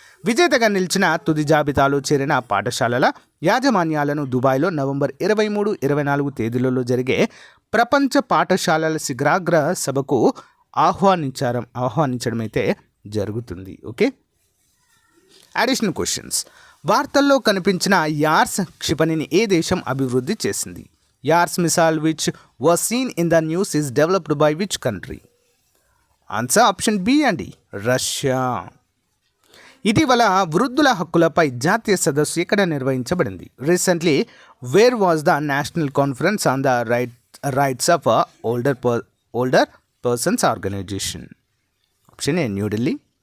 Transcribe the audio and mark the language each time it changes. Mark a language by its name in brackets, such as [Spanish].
[Telugu] విజేతగా నిలిచిన తుది జాబితాలో చేరిన పాఠశాలల యాజమాన్యాలను దుబాయ్లో నవంబర్ 23, 24 తేదీలలో జరిగే ప్రపంచ పాఠశాలల శిఖరాగ్ర సభకు ఆహ్వానించడం అయితే జరుగుతుంది. [English] Okay, additional questions. [Telugu] వార్తల్లో కనిపించిన యార్స్ క్షిపణిని ఏ దేశం అభివృద్ధి చేసింది? [English] Yars missile which was seen in the news is developed by which country? Answer option B అండి, Russia. [Telugu] ఇటీవల వృద్ధుల హక్కులపై జాతీయ సదస్సు ఎక్కడ నిర్వహించబడింది? [English] Recently where was the national conference on the rights of older persons organization? Option A, New Delhi.